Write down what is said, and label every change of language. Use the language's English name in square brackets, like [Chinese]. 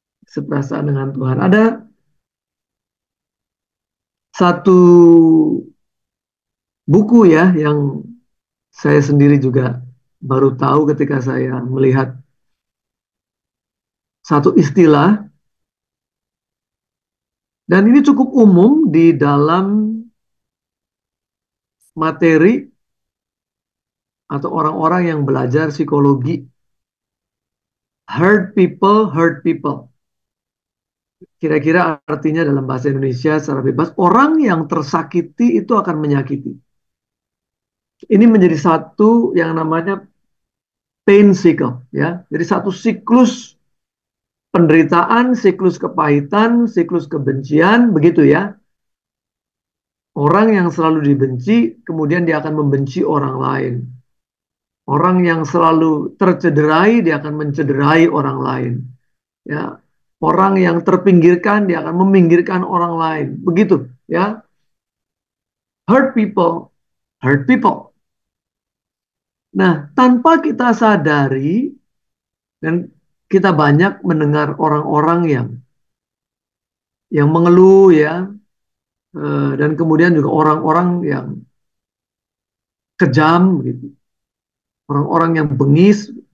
[Indonesian] Seperasaan dengan Tuhan. Ada satu buku ya yang saya sendiri juga baru tahu ketika saya melihat satu istilah, dan ini cukup umum di dalam materi atau orang-orang yang belajar psikologi. [English] Hurt people, hurt people. [Indonesian] Kira-kira artinya dalam bahasa Indonesia secara bebas, orang yang tersakiti itu akan menyakiti. Ini menjadi satu yang namanya pain cycle, ya. Jadi satu siklus penderitaan, siklus kepahitan, siklus kebencian, begitu ya. Orang yang selalu dibenci, kemudian dia akan membenci orang lain. Orang yang selalu tercederai, dia akan mencederai orang lain. Ya, orang yang terpinggirkan, dia akan meminggirkan orang lain. Begitu, ya. [English] Hurt people, hurt people. [Indonesian] Nah, tanpa kita sadari, dan kita banyak mendengar orang-orang yang mengeluh ya, dan kemudian juga orang-orang yang kejam gitu, orang-orang yang bengis,